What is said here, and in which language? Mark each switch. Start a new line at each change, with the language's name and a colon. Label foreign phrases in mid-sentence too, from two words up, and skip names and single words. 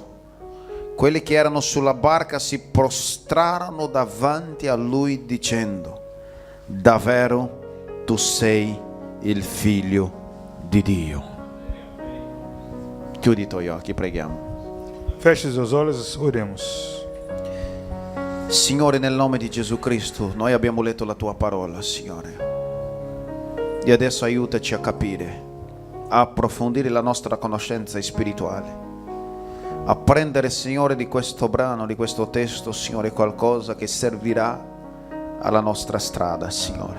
Italian: Quelli che erano sulla barca si prostrarono davanti a lui dicendo: davvero tu sei il figlio di Dio. Chiudi i tuoi occhi, preghiamo.
Portuguese: Feche os seus olhos, oremos.
Italian: Signore, nel nome di Gesù Cristo, noi abbiamo letto la tua parola, Signore, e adesso aiutaci a capire, a approfondire la nostra conoscenza spirituale, a prendere, Signore, di questo brano, di questo testo, Signore, qualcosa che servirà alla nostra strada, Signore.